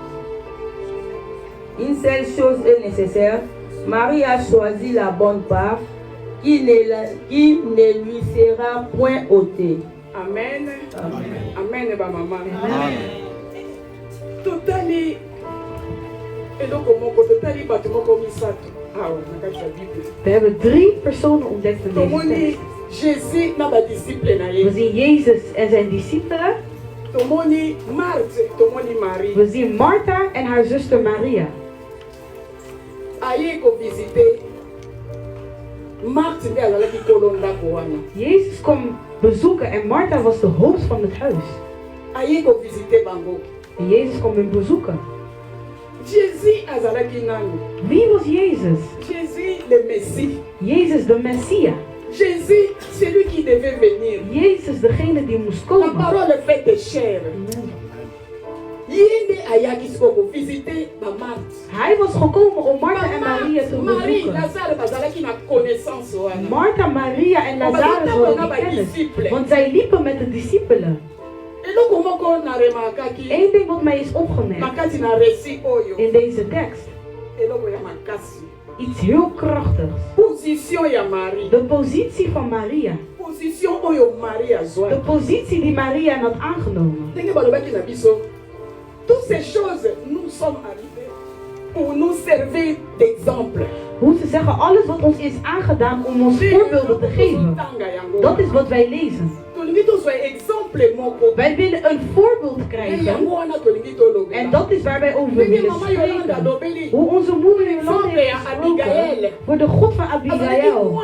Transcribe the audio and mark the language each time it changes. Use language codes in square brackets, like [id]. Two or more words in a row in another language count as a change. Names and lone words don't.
[fr] Une seule chose est nécessaire. Marie a choisi la bonne part qui ne lui sera point ôtée. Amen. Amen. Amen. Amen. Amen. Totali. [nl] We hebben 3 personen ontdekt in deze tekst. We zien Jezus en zijn discipelen. We zien Martha en haar zuster Maria. Jezus kwam bezoeken en Martha was de hoofd van het huis. En Jezus kwam hen bezoeken. Wie was Jezus? Jezus de Messia. [fr] Jésus, celui qui devait venir. [nl] Jezus, degene die moest komen. [fr] La parole est faite de chair. [nl] Hij was gekomen om Martha en Maria te bezoeken. Martha, Maria en Lazarus hadden die kennis. Want zij liepen met de discipelen. Eén ding wat mij is opgemerkt in deze tekst. Iets heel krachtigs. De positie van Maria. De positie die Maria had aangenomen. [fr] Toutes ces choses nous sommes arrivées pour nous servir d'exemple. [nl] Hoe ze zeggen, alles wat ons is aangedaan om ons voorbeelden te geven. Dat is wat wij lezen. Wij willen een voorbeeld krijgen. En dat is waar wij over willen spreken. Hoe onze moeder Jolande heeft gesproken voor de God van Abigail.